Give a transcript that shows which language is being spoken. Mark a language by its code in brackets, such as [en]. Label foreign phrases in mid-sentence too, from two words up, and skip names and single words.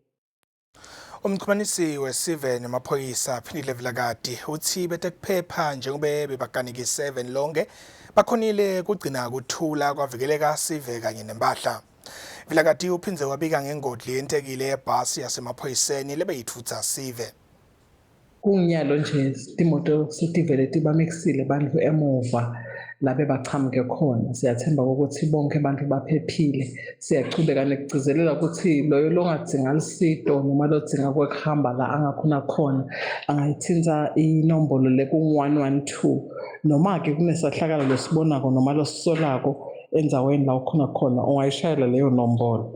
[ss] Umxhumanisi wesive nemaphoyisa Phindile Vilakati uthi betekuphepha njengobe bebakaniki 7 lonke bakhonile kugcina kuthula kwavikeleka sive kanye nempahla. Vilakati uphindze wabika ngengodli yentekile yebhasi yasemaphoyiseni lebeyithutsa sive. Kunyalo nje timoto sitivele tibamekisile bantu emuva labe bachamuke khona. Siyathemba ukuthi bonke abantu baphephile. Siyachubeka nekugcizelela ukuthi loyo longadzinga lisito noma lodzinga kwekuhamba la angakhona khona angayithinta inombolo leku112 noma ke kunesahlakalo lesibonako noma losisolako endzaweni la ukhona khona ungayishayela leyo nombolo.